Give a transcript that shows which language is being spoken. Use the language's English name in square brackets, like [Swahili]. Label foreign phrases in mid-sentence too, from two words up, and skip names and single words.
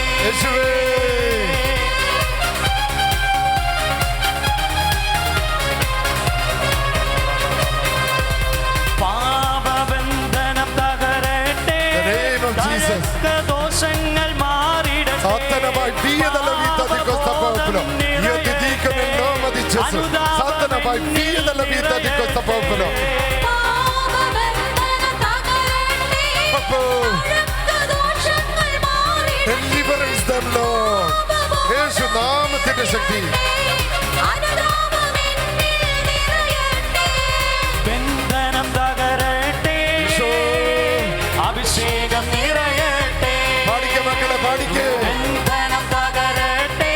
[Malayalam] യേശുവേ. പാപബന്ധനം തകരട്ടെ, ദോഷങ്ങൾ മാറിടട്ടെ. [Italian] Satana via dalla vita di questa popolo. Io ti dico nel nome di Gesù. Satana vai via dalla vita di questo popolo. [English] Deliverance them, Lord. [Malayalam] യേശു നാമത്തിന്റെ ശക്തി. ബന്ധനം തകരട്ടെ, അഭിഷേകം നിറയട്ടെ. പാടിക്ക മക്കളെ, പാടിക്കേ. ബന്ധനം തകരട്ടെ,